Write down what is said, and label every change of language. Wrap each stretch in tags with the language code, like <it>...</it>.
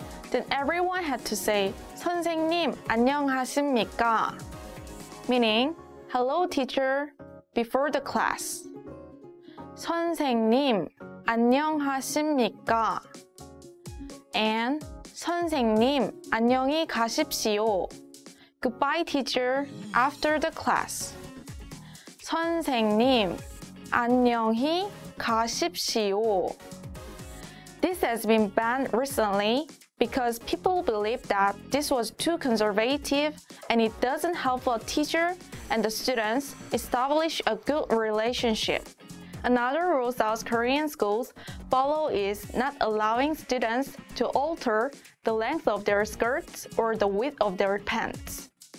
<en>Then everyone had to say</en> <ko>선생님 안녕하십니까,</ko> <en>meaning hello teacher before the class.</en> <ko>선생님 안녕하십니까,</ko> <en>and</en> <ko>선생님 안녕히 가십시오,</ko> <en>goodbye teacher after the class.</en> <ko>선생님 안녕히 가십시오.</ko> <en>This has been banned recently because people believe that this was too conservative and it doesn't help a teacher and the students establish a good relationship. Another rule South Korean schools follow is not allowing students to alter the length of their skirts or the width of their pants.</en>